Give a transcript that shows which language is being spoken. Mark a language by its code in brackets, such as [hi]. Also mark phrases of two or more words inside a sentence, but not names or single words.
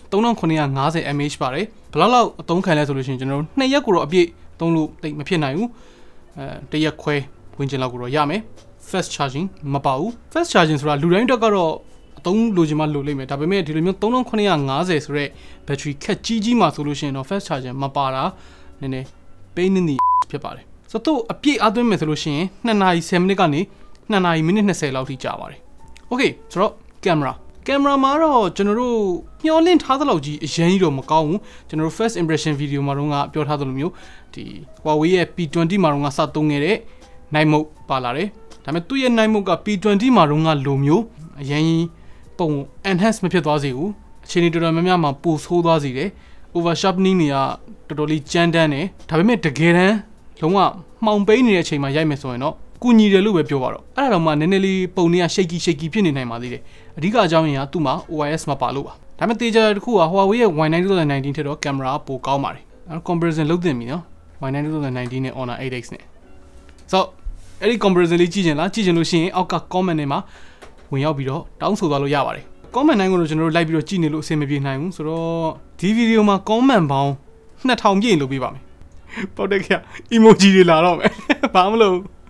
[my] 3950 mAh ပါတယ်ဘယ်လောက်အသုံးခံလဲဆိုလို့ရှိရင်ကျွန်တော်တို့2ရက်ကိုတော့အပြည့်သုံးလို့တိတ်မဖြစ်နိုင်ဘူးတရက်ခွဲဝင်ကျင်လောက်ကိုတော့ရမယ် [en] fast charging [my] မပါဘူး [en] fast charging [my] ဆိုတာလူတိုင်းအတွက်ကတော့အသုံးလိုချင်မှလိုလိမ့်မယ်ဒါပေမဲ့ဒီလိုမျိုး3950ဆိုတဲ့ battery ခက်ကြီးမှာဆိုလို့ရှိရင်တော့ [en] fast charging [my] မပါတာနည်းနည်း [en] pain in the [my] ဖြစ်ပါတယ်ဆိုတော့အ ပြည့်အသွင်းမယ်ဆိုလို့ရှိရင်2နာရီ10မိနစ်ကနေ2နာရီမိနစ်20လောက်ထိကြာပါတယ် okay ဆိုတော့ camera မှာတော့ကျွန်တော်တို့ညှော်လင့်ထားသလောက်ကြီးအရင်ကြီးတော့မကောင်းဘူးကျွန်တော်တို့ [en] first impression video [my] မှာတော့ပြောထားသလိုမျိုးဒီ Huawei ရဲ့ P20 မှာတော့စသုံးခဲ့ တဲ့ [en] night mode [my] ပါလာတယ်ဒါပေမဲ့သူ့ရဲ့ [en] night mode [my] က P20 မှာတော့လိုမျိုးအရင်ပုံ enhance မဖြစ်သွားစေဘူးအခြေအနေတော်တော်များများမှာပိုဆိုးသွားစေတယ် [en] over sharpening [my] တွေကတော်တော်လေးကြမ်းတမ်း တယ်ဒါပေမဲ့တကယ်တမ်းလုံးဝမှောင်ပိန်းနေတဲ့အချိန်မှာရိုက်မယ်ဆိုရင်တော့ကူညီတယ်လို့ပဲပြောပါတော့အဲ့ဒါတော့မှနည်းနည်းလေးပုံတွေက shaky ဖြစ်နေနိုင် ပါသေးတယ်အဓိကအကြောင်းရင်းကသူ့မှာ OIS မပါလို့ပါဒါပေမဲ့တေချာတစ်ခုက Huawei ရဲ့ Y9 2019 ထက်တော့ကင်မရာပိုကောင်းပါတယ်အဲ့ comparison လုပ်သင့်ပြီနော် Y9 2019 နဲ့ Honor 8X နဲ့ဆိုအဲ့ဒီ comparison လေးကြည့်ချင်လားကြည့်ချင်လို့ရှိရင်အောက်က comment ထဲမှာဝင်ရောက်ပြီးတော့တောင်းဆိုသွားလို့ရပါတယ် comment တိုင်းကိုတော့ကျွန်တော်တို့လိုက်ပြီးတော့ကြည့်နေလို့အဆင်မပြေနိုင်ဘူးဆိုတော့ဒီဗီဒီယိုမှာ comment ပေါင်း2000ပြည့်လို့ပေးပါမယ်ပေါ့တဲ့ခင် emoji တွေလာတော့မယ်ဘာမလို့